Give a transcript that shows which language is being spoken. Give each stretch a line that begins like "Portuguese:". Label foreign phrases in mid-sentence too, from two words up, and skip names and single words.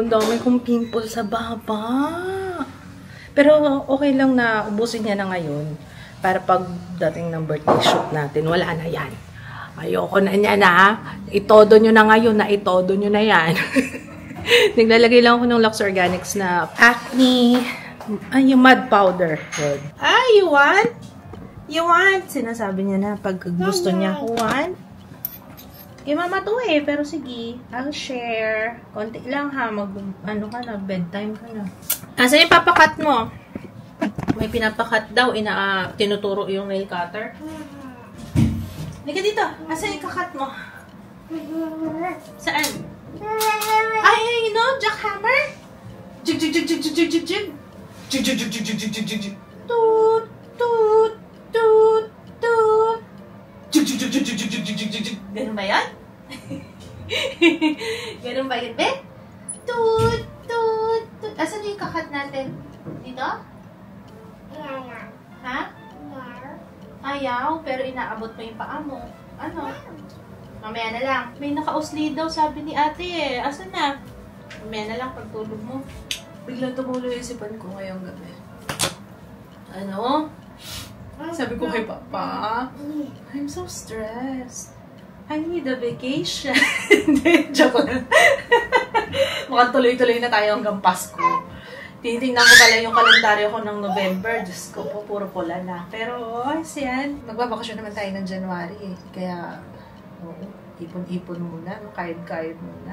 Filipino: Ang dami kong pimple sa baba. Pero okay lang na ubusin niya na ngayon para pagdating ng
English: birthday shoot
Filipino: natin, wala na yan. Ayoko na niya na. Itodo nyo na ngayon na itodo nyo na yan. Naglalagay lang ako ng Lux Organics na acne, yung
English: mud powder. You want? You want?
Filipino: Sinasabi niya na pag gusto niya ko want. Kay mama to pero sige,
English: I'll share.
Filipino: Konti lang ha, ano ka na, bedtime ka na. Asan yung papakat mo? May pinapakat daw, tinuturo yung nail cutter. Liga dito, asan yung kakat mo? Saan? Ay, jackhammer? Jig, jig, jig, jig, jig, jig, jig, jig. Jig, jig, jig, jig, jig, jig, jig, jig. Toot, toot, toot, toot. Jig, jig, jig, jig, jig, jig, jig, jig, jig. Ganun ba yan? Ganun ba yun, be? Toot, toot, toot. Asan yung kakat natin? Dito? Ha? Ayaw, pero inaabot mo yung paa mo. Ano? Mamaya na lang. May naka-usli daw, sabi ni ate eh. Asan na? Mamaya na lang pagtulog mo. Biglang tumulo yung isipan ko ngayong gabi. Ano? Sabi ko kay Papa,
English: I'm so stressed. I need a vacation.
Filipino: Hindi, joke lang. Mukhang tuloy-tuloy na tayo hanggang Pasko. Tinitingnan ko pala yung kalendaryo ko ng November. Diyos ko po, puro pula na. Pero, yan. Magbabakasyon naman tayo ng January eh. Kaya, ipon-ipon muna. Kayod-kayod muna.